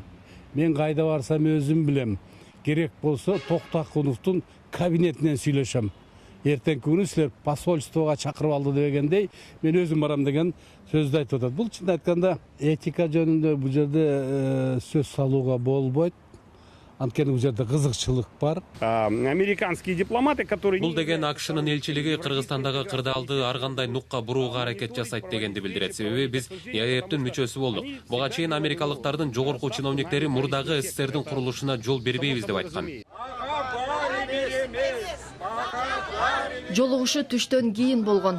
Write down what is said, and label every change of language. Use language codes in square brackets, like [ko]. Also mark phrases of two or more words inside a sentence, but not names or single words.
[ky] Мен кайда барсам өзүм билем. Керек болсо Токтакуновдун кабинетинен сүйлөшөм. Эртеңки күнү силер посольствого чакырып алды дегендей, мен өзүм барам деген сөздү айтып атат. Бул чын айтканда этика жөнүндө бул жерде сөз салууга болбойт. Анткени бул жерде кызыкчылык бар. [ru] Американские дипломаты, которые... [ky] Бул деген АКШнын элчилиги Кыргызстандагы кырдаалды ар кандай нукка бурууга аракет жасайт дегенди билдирет. Себеби биз ЕАЭБтин мүчөсү болдук. Буга чейин америкалыктардын жогорку чиновниктери мурдагы СССРдин курулушуна жол бербейбиз деп айткан. Жолугушуу түштөн кийин болгон.